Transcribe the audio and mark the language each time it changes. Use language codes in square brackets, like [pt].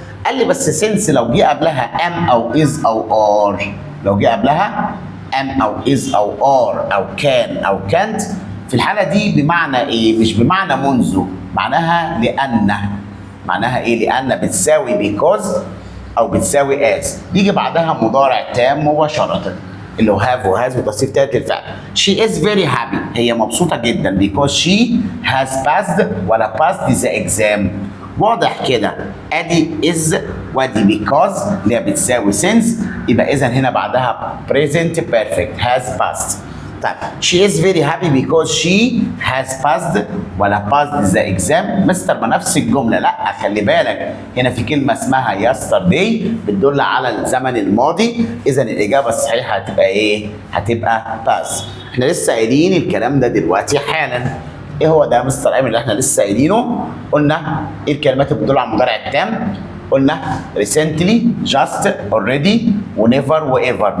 [ar] قال لي بس سنس لو جه قبلها ام او از او ار، لو جه قبلها ام او از او ار او كان او كانت، في الحاله دي بمعنى ايه؟ مش بمعنى منذ، معناها لان. معناها ايه؟ لان بتساوي because او بتساوي as، بيجي بعدها مضارع تام مباشره اللي هو have وhas وتصريف تالت للفعل. [en] She is very happy، [ar] هي مبسوطه جدا [en] because she has passed ولا passed the exam. [ar] واضح كده، ادي is وادي because اللي هي بتساوي since، يبقى اذا هنا بعدها present perfect has passed. [en] طيب she is very happy because she has passed ولا passed the exam. [ar] مستر ما نفس الجمله، لا خلي بالك هنا في كلمه اسمها yesterday بتدل على الزمن الماضي، اذا الاجابه الصحيحه هتبقى ايه؟ هتبقى pass. احنا لسه قايلين الكلام ده دلوقتي حالا. ايه هو ده يا مستر ايمن اللي احنا لسه قايلينه؟ قلنا ايه الكلمات اللي بتدل على المضارع التام؟ قلنا recently just already ونيفر وايفر.